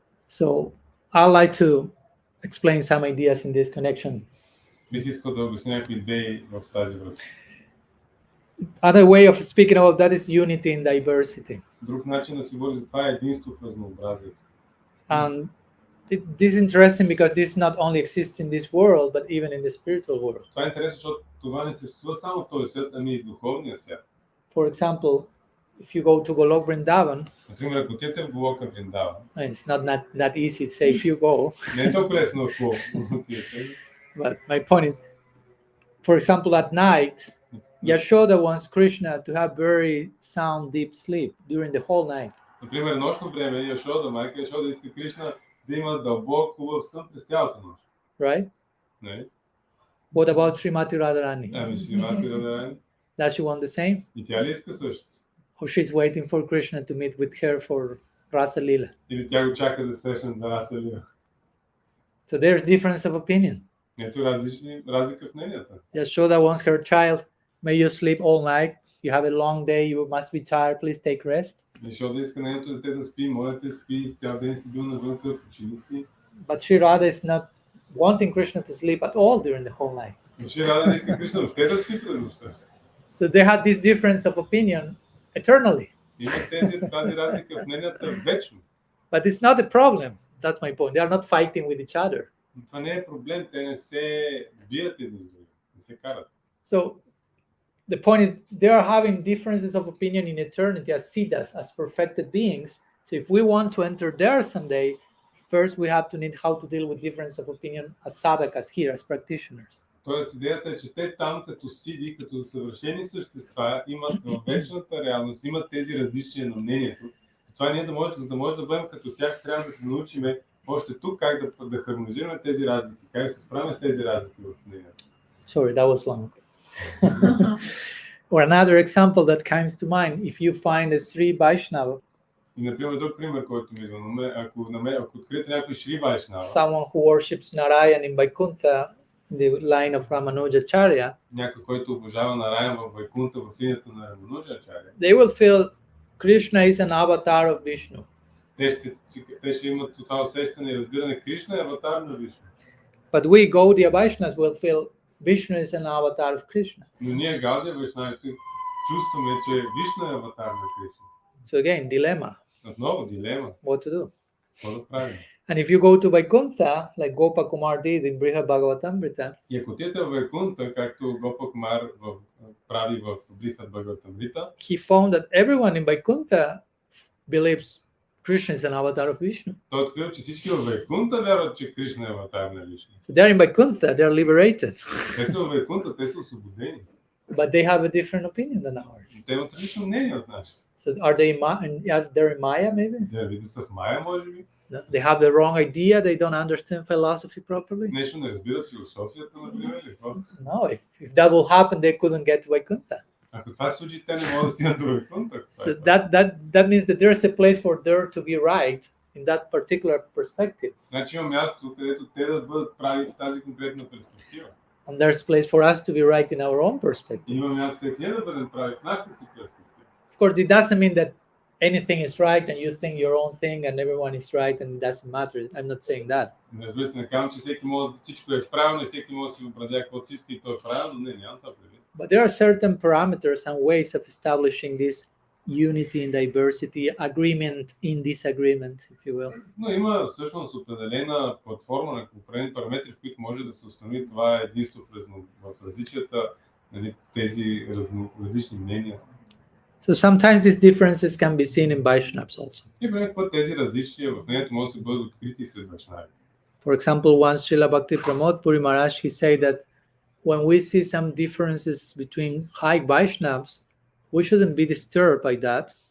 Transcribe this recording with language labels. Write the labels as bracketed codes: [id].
[en] So I'd like to explain some ideas in this connection. [bg] Бих искал да обясня някакви идеи в тази връзка. [en] Other way of speaking about that is unity in diversity. [bg] Друг начин да се говори за това е единство в разнообразието. [en] And this is interesting because this not only exists in this world, but even in the spiritual world. [bg] Това е интересно, защото това не съществува само в този свят, ами и в духовния свят. [en] For example, if you go to Golok Vrindavan, [bg] Например, ако отидете в Голока Вриндаван, [en] it's not that easy to say if you go, [bg] не е толкова лесно ако отидете. [en] but my point is, for example, at night, Yashoda wants Krishna to have very sound, deep sleep during the whole night. [bg] Например, нощно време Яшода, майка Яшода иска Кришна да има дълбок хубав сън през цялата нощ. [en] Right? [bg] Не? [en] What about Srimati Radharani? [bg] Ами Шримати Радharani. [en] Does she want the same? [bg] И тя ли иска също? [en] Or she's waiting for Krishna to meet with her for Rasa Lila? [bg] Или тя го чака да срещнат за Раса Лила? [en] So there's difference of opinion. [bg] Ето разлика в мненията. [en] Yashoda wants her child, may you sleep all night. You have a long day, you must be tired, please take rest. [bg] Яшода иска нейното дете да спи, моля те спи, цял ден си бил навънка, почини си. [en] But Sri Radha is not wanting Krishna to sleep at all during the whole night. [bg] Но Шри Рада не иска Кришна въобще да спи през нощта. [en] So they had this difference of opinion eternally. [bg] Има тази разлика в мненията вечно. [en] But it's not a problem. That's my point. They are not fighting with each other. [bg] Но това не е проблем, те не се бият един с друг, не се карат. [en] So the point is they are having differences of opinion in eternity as siddhas, as perfected beings. So if we want to enter there someday, first we have to need how to deal with difference of opinion as sadhakas here, as practitioners. [bg] Тоест идеята е, че те там като сиди, като съвършени същества, имат в вечната реалност, имат тези различия на мнението. Това ние за да може да бъдем като тях, трябва да се научим още тук как да хармонизираме тези разлики, как да се справим с тези разлики в мнението. [en] Sorry, that was long. Or another example that comes to mind, if you find a Sri Vaishnava, [bg] И, например, друг пример, който ми идва, ако откриете някой Шри Вайшнава, [en] someone who worships Narayan in Vaikuntha, in the line of Ramanujacharya, [bg] някой, който обожава Нараян в Вайкунта, в линията на Рамануджачаря, [en] they will feel Krishna is an avatar of Vishnu. [bg] те ще имат това усещане и разбиране, Кришна е аватар на Вишну. [en] But we Gaudiya Vaishnavas will feel Vishnu is an avatar of Krishna. [bg] Но ние Гаудия Вайшнавите чувстваме, че Вишна е аватар на Кришна. [en] So again, dilemma. [bg] Отново дилема. [en] What to do? [bg] Какво да правим? [en] And if you go to Vaikuntha, like Gopa Kumar did in Brihad Bhagavatamrita, [bg] И ако отидете в Вайкунта, както Гопа Кумар прави в Брихат Бхагаватамрита, [en] he found that everyone in Vaikuntha believes Krishna is an avatar of Vishnu. [bg] той открил, че всички в Вайкунта вярват, че Кришна е аватар на Вишну. [en] So they're in Vaikuntha, they're liberated. [bg] Те са в Вайкунта, те са освободени. [en] But they have a different opinion than ours. [bg] Те имат различно мнение от нашите. [en] So are they in Maya maybe? [bg] Те види са в Мая, може би. [en] They have the wrong idea. They don't understand philosophy properly. [bg] Нещо не разбират философията, например, или какво? [en] No, if that will happen, they couldn't get to Vaikuntha. [bg] Ако това се случи, те не могат да стигнат до Вайкунта. [en] So that means that there's a place for there to be right in that particular perspective. [bg] Значи има място, където те да бъдат прави в тази конкретна перспектива. [en] And there's place for us to be right in our own perspective. [bg] И има място, където ние да бъдем прави в нашата си перспектива. [en] Of course, it doesn't mean that anything is right and you think your own thing and everyone is right and it doesn't matter. I'm not saying that. [bg] Разбира се, не казвам, че всеки може да всичко е правилно и всеки може да си въобразява каквото си иска и то е правилно. Не, няма това предвид. [en] But there are certain parameters and ways of establishing this unity in diversity, agreement in disagreement, if you will. [bg] Но има всъщност определена платформа на определени параметри, в които може да се установи това единство в различията, нали, тези различни мнения. [en] So sometimes these differences can be seen in Vaishnavas also. [bg] И понякога път тези различия в мнението може да се бъдат открити сред вайшнави. [en] For example, once Srila Bhakti Pramod Puri Maharaj, he said that when we see some differences between high Vaishnavas, we shouldn't be disturbed by that.